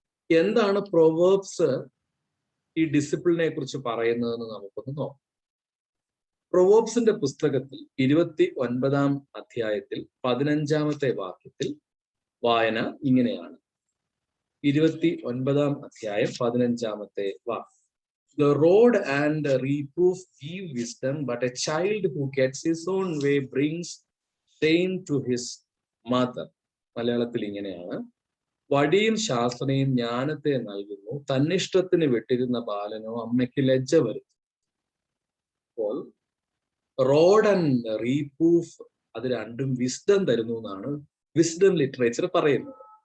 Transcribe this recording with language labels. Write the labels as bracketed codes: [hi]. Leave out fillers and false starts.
[ml] എന്താണ് പ്രൊവേർബ്സ് ഈ ഡിസിപ്ലിനെ കുറിച്ച് പറയുന്നതെന്ന് നമുക്കൊന്ന് നോക്കാം. പ്രൊവേർബ്സിന്റെ പുസ്തകത്തിൽ 29-ാം അധ്യായത്തിൽ 15-ാമത്തെ വാക്യത്തിൽ വായന ഇങ്ങനെയാണ്. 29-ാം അധ്യായം 15-ാമത്തെ വാക്യം. [en] The rod and the reproof give wisdom, but a child who gets his own way brings shame to his mother. [ml] മലയാളത്തിൽ ഇങ്ങനെയാണ്: വടിയും ശാസനയും ജ്ഞാനത്തെ നൽകുന്നു, തന്നിഷ്ടത്തിന് വിട്ടിരുന്ന ബാലനോ അമ്മയ്ക്ക് ലജ്ജ വരുത്തും. അപ്പോൾ [en] rod and reproof, [ml] അത് രണ്ടും വിസ്ഡം തരുന്നു എന്നാണ് വിസ്ഡം ലിറ്ററേച്ചർ പറയുന്നത്.